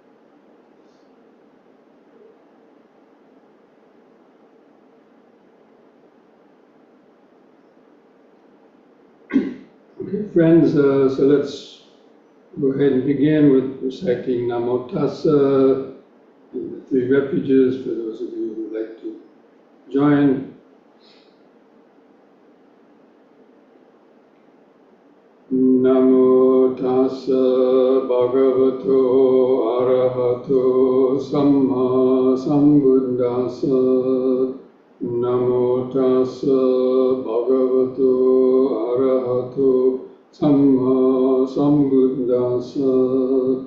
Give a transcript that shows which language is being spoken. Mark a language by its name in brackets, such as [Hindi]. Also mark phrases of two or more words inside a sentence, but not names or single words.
[English] Okay, friends, so let's go ahead and begin with reciting [Pali] Namo Tassa, [English] and the three refuges, for those of you who would like to join. [Pali] Namo Tassa Bhagavato Arahato Samma Sambuddhassa. Namo Tassa Bhagavato Arahato Samma Sambuddhassa.